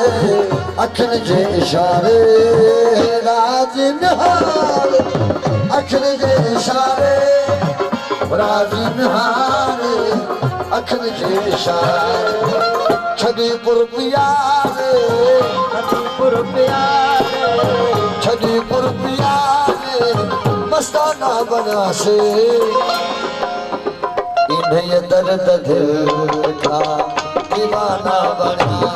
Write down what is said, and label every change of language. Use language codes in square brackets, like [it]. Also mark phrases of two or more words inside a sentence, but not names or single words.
[sd] अखन जे इशारे राज़ी नहारे अखन जे इशारे राज़ी नहारे अखन जे इशारे छॾी पुर प्यारे छॾी पुर प्यारे [hi] मस्ताना बना से इन्हें दर्द दिल का दीवाना बना